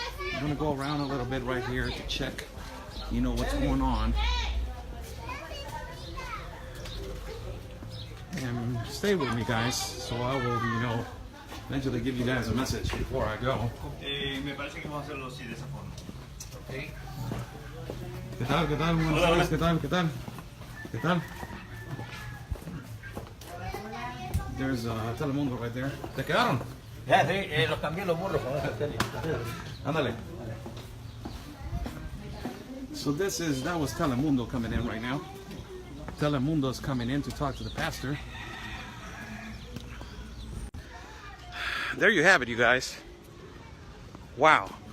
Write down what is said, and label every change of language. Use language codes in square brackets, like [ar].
[en] I'm going to go around a little bit right here to check, what's going on. And stay with me, guys. So I will, eventually give you guys a message before I go. [es] Me parece que vamos a hacerlo así, de esa forma. ¿Qué tal? ¿Qué tal? Buenas tardes. ¿Qué tal? ¿Qué tal? ¿Qué tal? [en] There's Telemundo right there. [es] ¿Te quedaron? Ya, sí, los cambié los burros con esa serie. Ándale. [en] So that was Telemundo coming in right now. Telemundo's coming in to talk to the pastor. There you have it, you guys. Wow.